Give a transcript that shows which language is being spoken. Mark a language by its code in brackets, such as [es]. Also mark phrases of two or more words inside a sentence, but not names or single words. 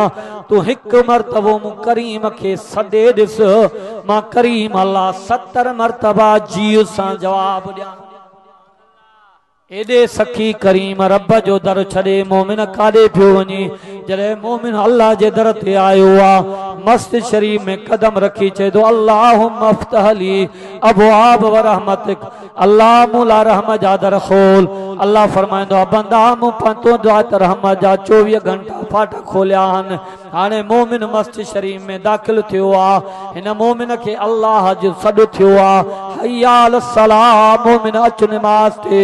[sd] तूं हिकु मरतबो मूं करीम खे सॾे ॾिस, मां करीम अल्लाह 70 मरतबा जी सां जवाब ॾियां। एॾे सखी करीम रब जो दर छॾे मोमिन काॾे पियो वञे? जॾहिं मोमिन अल्लाह जे दर ते आयो आहे, मस्जिद शरीफ में कदम रखी चए थो [ar] اللهم افتح لي أبواب و رحمتك. [sd] अल्लाह मूला रहम जा दर खोल। अल्लाह फरमाईंदो आहे बंदा मूं पंतो दुआत रहमत जा 24 घंटा फाटक खोलिया आहिनि। हाणे मोमिन मस्जिद शरीफ में दाखिल थियो आहे, हिन मोमिन खे अल्लाह जो सॾु थियो आहे [ar] حي ال صلاة, [sd] मोमिन अच नमाज़ ते।